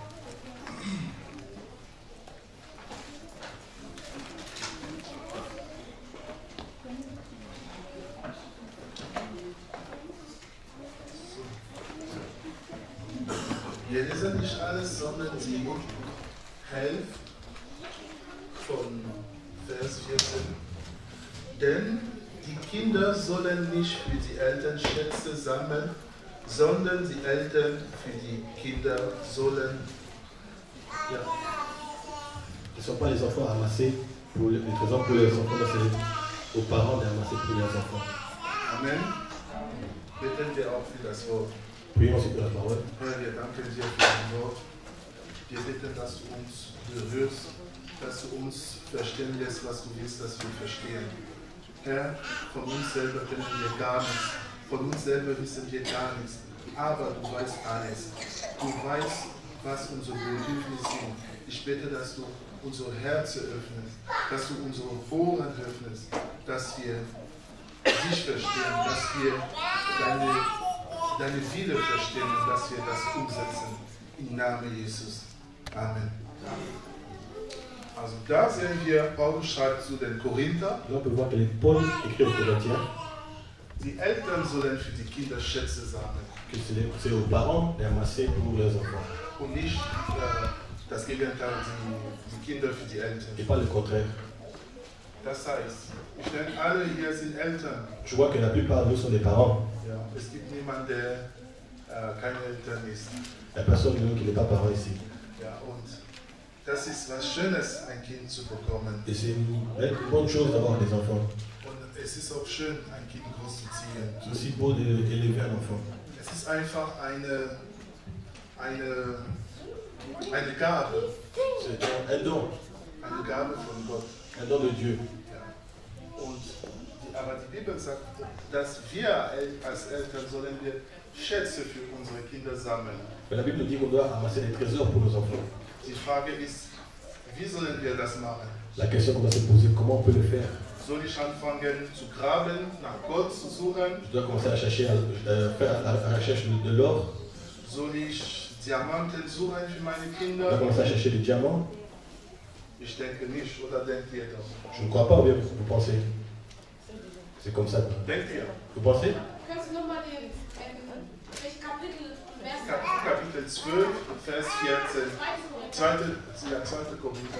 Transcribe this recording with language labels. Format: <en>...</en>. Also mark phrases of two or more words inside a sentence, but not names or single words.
<de>Wir lesen nicht alles, sondern die Hälfte von Vers 14. Denn die Kinder sollen nicht für die Eltern Schätze sammeln, sondern die Eltern für die Kinder sollen. Ja.</de> <fr>Ne sont pas les enfants amassés pour les trésors pour les enfants, mais c'est aux parents de ramasser pour leurs enfants. Amen.</fr> <de>Beten wir auch für das Wort.</de> <fr>Prions aussi pour la parole.</fr> <de>Herr, wir danken dir für dein Wort. Wir bitten, dass du uns berührst, dass du uns verstehen lässt, was du willst, dass wir verstehen. Herr, von uns selber kennen wir gar nichts. Von uns selber wissen wir gar nichts. Aber du weißt alles. Du weißt, was unsere Bedürfnisse sind. Ich bitte, dass du unser Herz öffnest, dass du unsere Ohren öffnest, dass wir dich verstehen, dass wir deine Wille verstehen und dass wir das umsetzen. Im Namen Jesus. Amen. Also da sehen wir, Paulus schreibt zu den Korinther.</de> <fr>Là, on peut voir que Paul écrit aux Corinthiens</fr> <de>Die Eltern sollen für die Kinder Schätze sammeln.</de> <fr>que c'est aux parents d'amasser pour leurs enfants.</fr> <de>Und nicht das Gegenteil, die Kinder für die Eltern.</de> <fr>Et pas le contraire.</fr> <de>Das heißt, ich denke, alle hier sind Eltern.</de> <fr>Je vois que la plupart d'eux sont des parents.</fr> <de>Ja, es gibt niemanden, der keine Eltern ist.</de> <fr>Il n'y a personne de nous qui n'est pas parent ici.</fr> <de>Ja, und das ist was Schönes, ein Kind zu bekommen.</de> <fr>Et c'est une bonne chose d'avoir des enfants.</fr> <de>Und es ist auch schön, ein Kind großzuziehen.</de> <fr>C'est aussi beau d'élever un enfant.</fr> <de>Es ist einfach eine Gabe.</de> <fr>C'est un don.</fr> <de>Eine Gabe von Gott.</de> <fr>Un don de Dieu.</fr> <de>Ja. Aber die Bibel sagt, dass wir als Eltern sollen wir Schätze für unsere Kinder sammeln.</de> <fr>Mais la Bible dit qu'on doit amasser des trésors pour nos enfants.</fr> <de>Die Frage ist, wie sollen wir das machen?</de> <fr>La question qu'on va se poser, comment on peut le faire?</fr> <de>Soll ich anfangen zu graben, nach Gott zu suchen?</de> <fr>Je dois commencer à chercher, faire la recherche de l'or.</fr> <de>Soll ich Diamanten suchen für meine</de> <fr>Je</fr> <de>Kinder?</de> <fr>dois commencer à chercher des diamants.</fr> <de>Ich denke nicht, oder denkt ihr das?</de> <fr>Je ne crois pas, ou bien vous pensez? C'est comme ça.</fr> <de>Denkt ihr?</de> <fr>Vous pensez?</fr> <de>Kannst du nochmal welches Kapitel, Kapitel 12, Vers 14. 2. Korinther.</de>